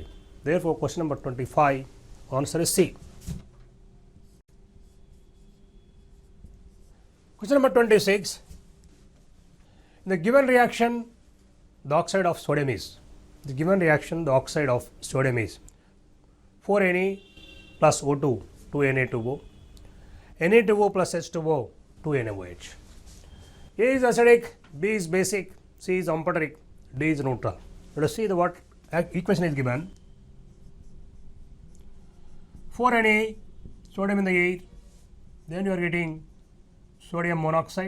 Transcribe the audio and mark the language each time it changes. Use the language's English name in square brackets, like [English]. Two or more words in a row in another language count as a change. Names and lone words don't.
[English] Therefore, question number 25, answer is C. Question number 26. In the given reaction, the oxide of sodium is, the given reaction, the oxide of sodium is 4Na plus O2, 2Na2O, Na2O plus H2O, 2NaOH. A is acidic, B is basic, C is amphoteric, D is neutral. Let us see the what equation is given. 4Na, sodium in the air, then you are getting sodium monoxide.